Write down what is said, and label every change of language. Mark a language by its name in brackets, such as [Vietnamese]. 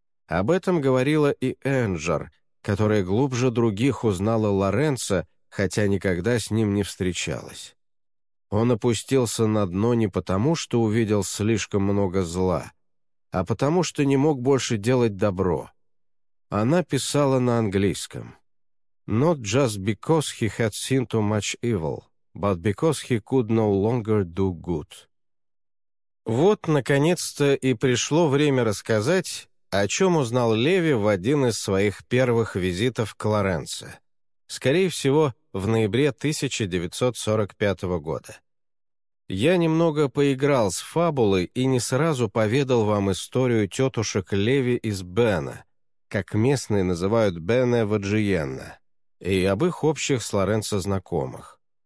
[Russian] Об этом говорила и Энджер, которая глубже других узнала Лоренцо, хотя никогда с ним не встречалась. Он опустился на дно не потому, что увидел слишком много зла, а потому, что не мог больше делать добро. Она писала на английском. [English] «Not just because he had seen too much evil, but because he could no longer do good». [Russian] Вот, наконец-то, и пришло время рассказать, о чем узнал Леви в один из своих первых визитов к Лоренцо. Скорее всего, в ноябре 1945 года. Я немного поиграл с фабулой и не сразу поведал вам историю тетушек Леви из Бена, как местные называют Бене Ваджиенна, и об их общих с Лоренцо знакомых.